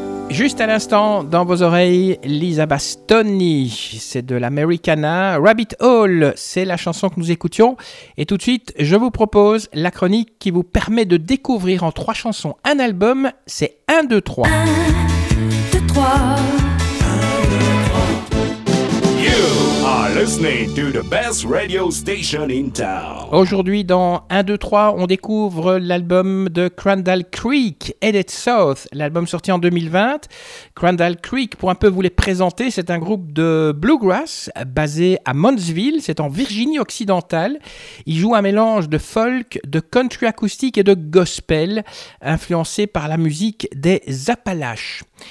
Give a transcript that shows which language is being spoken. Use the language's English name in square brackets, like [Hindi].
[French] juste à l'instant dans vos oreilles, Lisa Bastoni, c'est de l'Americana. Rabbit Hole, c'est la chanson que nous écoutions. Et tout de suite, je vous propose la chronique qui vous permet de découvrir en trois chansons un album. C'est 1, 2, 3. 1, 2, 3. [English] 1, 2, 3. You are listening to the best radio station in town. [French] Aujourd'hui, dans 1, 2, 3, on découvre l'album de Crandall Creek, Headed South, l'album sorti en 2020. Crandall Creek, pour un peu vous les présenter, c'est un groupe de bluegrass basé à Moundsville, c'est en Virginie occidentale. Ils jouent un mélange de folk, de country acoustique et de gospel, influencé par la musique des Appalaches.